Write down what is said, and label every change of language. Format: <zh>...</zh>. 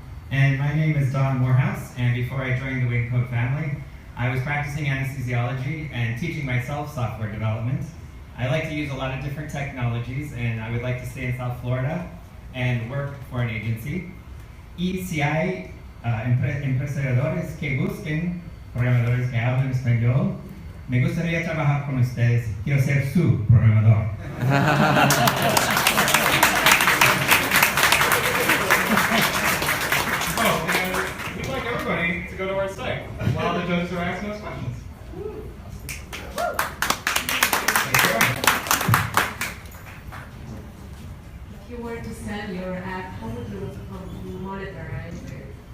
<en>And my name is Don Morehouse, and before I joined the Wyncode family, I was practicing anesthesiology and teaching myself software development. I like to use a lot of different technologies, and I would like to stay in South Florida and work for an agency.</en> <es>Y si hay emprendedores que busquen programadores que hablen español, me gustaría trabajar con ustedes. Quiero ser su programador.</es> <en>Oh, and we'd like everybody to go to our site while the judges are asking us questions. If you were to sell your app, how would you monetize it?</en>